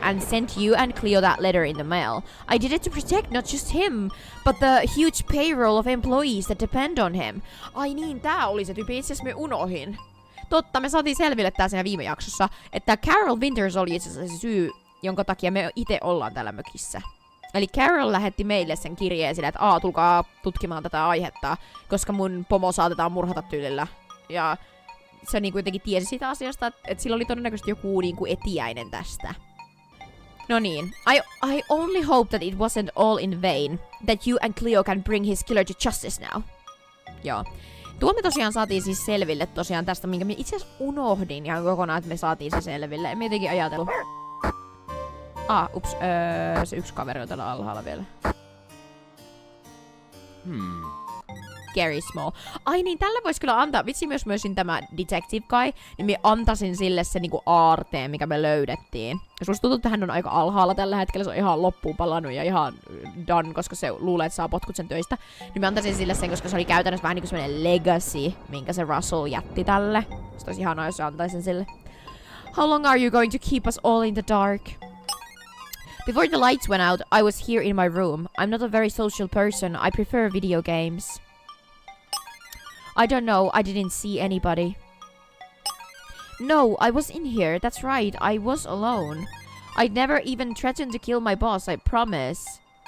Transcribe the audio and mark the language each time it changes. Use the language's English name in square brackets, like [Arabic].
[English] and sent you and Cleo that letter in the mail. I did it to protect not just him, but the huge payroll of employees that depend on him. [Finnish] Ai niin, tää oli se tyyppi, itse asiassa me unohin. Totta, me saatiin selville tää siinä viime jaksossa, että Carol Winters oli itse asiassa se syy, jonka takia me itse ollaan täällä mökissä. Eli Carol lähetti meille sen kirjeen sillä, että tulkaa tutkimaan tätä aihetta, koska mun pomo saatetaan murhata tyylillä. Ja se niinku jotenkin tiesi sitä asiasta, että sillä oli todennäköisesti joku niinku etiäinen tästä. No niin. [English] I only hope that it wasn't all in vain. That you and Cleo can bring his killer to justice now. [Finnish] Joo. Tuo me tosiaan saatiin siis selville tosiaan tästä, minkä me itse asiassa unohdin ihan kokonaan, että me saatiin se selville. En mä jotenkin ajatellut. Ups. Se yksi kaveri on täällä alhaalla vielä. Gary Small. Ai niin, tällä vois kyllä antaa, vitsi myös tämä Detective Guy, niin mä antaisin sille se niinku aarteen, mikä me löydettiin. Ja susta tuntuu, että hän on aika alhaalla tällä hetkellä, se on ihan loppuun palannut ja ihan done, koska se luulee, että saa potkut sen töistä. Niin mä antaisin sille sen, koska se oli käytännössä vähän niinku semmonen legacy, minkä se Russell jätti tälle. Se olisi ihanaa, jos antaisin sille. [English] How long are you going to keep us all in the dark? Before the lights went out, I was here in my room. I'm not a very social person, I prefer video games. I don't know, I didn't see anybody. No, I was in here, that's right, I was alone. I never even threatened to kill my boss, I promise.